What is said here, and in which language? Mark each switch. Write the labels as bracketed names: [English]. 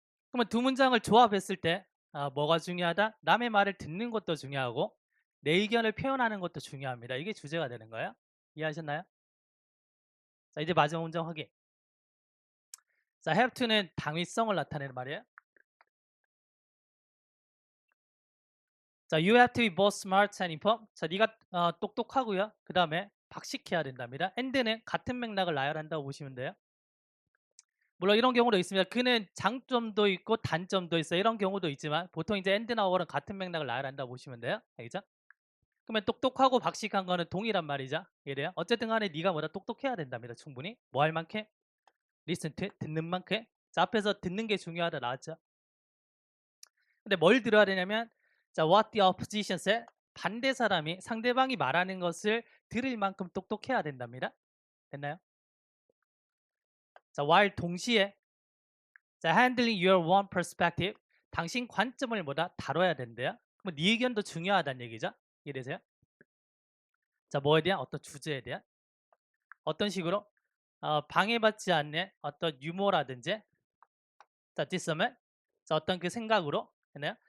[Korean] 그러면 두 문장을 조합했을 때 뭐가 중요하다? 남의 말을 듣는 것도 중요하고 내 의견을 표현하는 것도 중요합니다. 이게 주제가 되는 거예요. 이해하셨나요? 자, 이제 마지막 문장 확인. 자, have to는 당위성을 나타내는 말이에요. [English] 자, you have to be both smart and informed. [Korean] 자, 네가 똑똑하고요. 그 다음에 박식해야 된답니다. and는 같은 맥락을 나열한다고 보시면 돼요. 물론 이런 경우도 있습니다. 그는 장점도 있고 단점도 있어요. 이런 경우도 있지만 보통 이제 and나 or은 같은 맥락을 나열한다고 보시면 돼요. 알겠죠? 그러면 똑똑하고 박식한 거는 동일한 말이죠. 이래요. 어쨌든 간에 네가 뭐다 똑똑해야 된답니다. 충분히. 뭐 할 만큼? [English] listen to, [Korean] 듣는 만큼. 자, 앞에서 듣는 게 중요하다 나왔죠. 근데 뭘 들어야 되냐면 자, [English] what the opposition said. [Korean] 반대 사람이 상대방이 말하는 것을 들을 만큼 똑똑해야 된답니다. 됐나요? [English] 자, while [Korean] 동시에 [English] 자, handling your one perspective. [Korean] 당신 관점을 뭐다 다뤄야 된대요. 그럼 네 의견도 중요하다는 얘기죠. 이해되세요? 자, 뭐에 대한 어떤 주제에 대한 어떤 식으로 방해받지 않는 어떤 유머라든지 자, 뒷섬은 자, 어떤 그 생각으로 했나요?